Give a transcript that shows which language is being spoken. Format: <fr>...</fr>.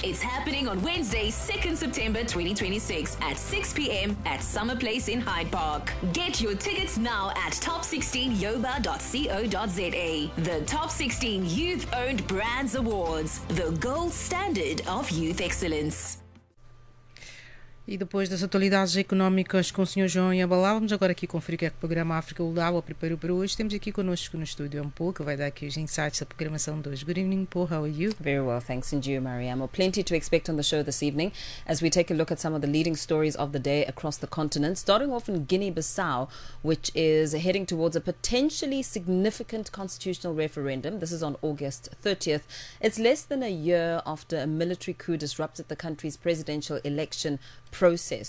<en>It's happening on Wednesday, 2nd September 2026 at 6 p.m. at Summer Place in Hyde Park. Get your tickets now at top16yoba.co.za. The Top 16 Youth-Owned Brands Awards, the gold standard of youth excellence.</en> <pt>E depois das atualidades económicas com o Sr. João Iambalá, vamos agora aqui conferir o que é que o programa África Ulawa preparou para hoje. Temos aqui connosco no estúdio Mpo, que vai dar aqui os insights da programação de hoje.</pt> <en>Good evening, Mpo. How are you? Very well, thanks. And you, Mariam. Well, plenty to expect on the show this evening as we take a look at some of the leading stories of the day across the continent, starting off in Guinea-Bissau, which is heading towards a potentially significant constitutional referendum. This is on August 30th. It's less than a year after a military coup disrupted the country's presidential election process.</en>